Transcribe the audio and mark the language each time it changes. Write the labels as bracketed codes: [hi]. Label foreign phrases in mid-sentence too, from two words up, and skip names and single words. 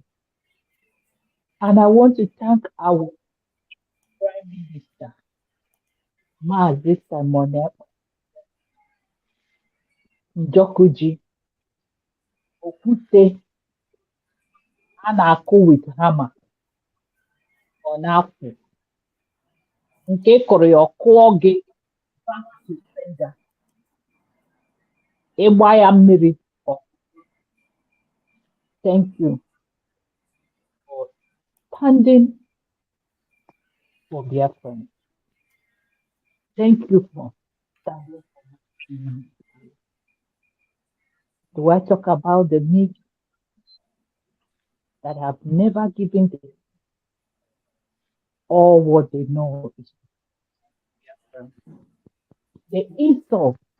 [en] And I want to thank our Prime Minister, Mazi Simon Njokuji, Okute, and Aku with hammer on Apple. [ig] Nke kọrọ ya ọkụọ gị [en] back to sender. [ig] Ịgba ya mmiri. [en] Thank you for standing for Biafra. Thank you for standing for humanity. Do I talk about the media that have never given this all what they know is the insult.